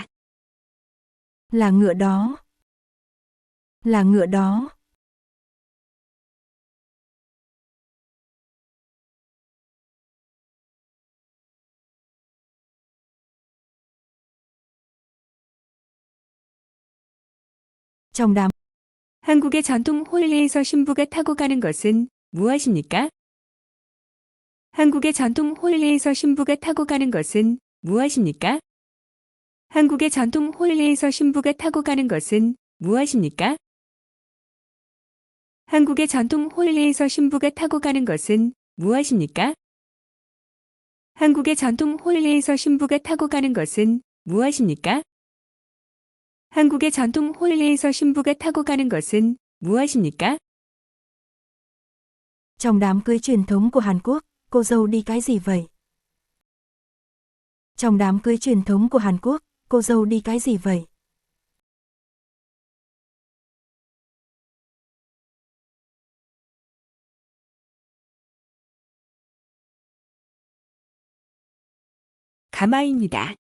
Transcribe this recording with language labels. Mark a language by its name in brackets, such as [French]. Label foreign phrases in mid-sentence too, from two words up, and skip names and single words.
[Vietnamese] Là ngựa đó. Là ngựa đó. Trong đám. [Korean] 한국의 전통 홀리에서 신부가 타고 가는 것은 무엇입니까? 한국의 전통 홀리에서 신부가 타고 가는 것은 무엇입니까? 한국의 전통 홀리에서 신부가 타고 가는 것은 무엇입니까? 한국의 전통 홀리에서 신부가 타고 가는 것은 무엇입니까? 한국의 전통 홀리에서 신부가 타고 가는 것은 무엇입니까? 한국의 전통 홀리에서 신부가 타고 가는 것은 무엇입니까? [Vietnamese] Trong đám cưới truyền thống của Hàn Quốc, cô dâu đi cái gì vậy? Trong đám cưới truyền thống của Hàn Quốc, cô dâu đi cái gì vậy? [Korean] 가마입니다.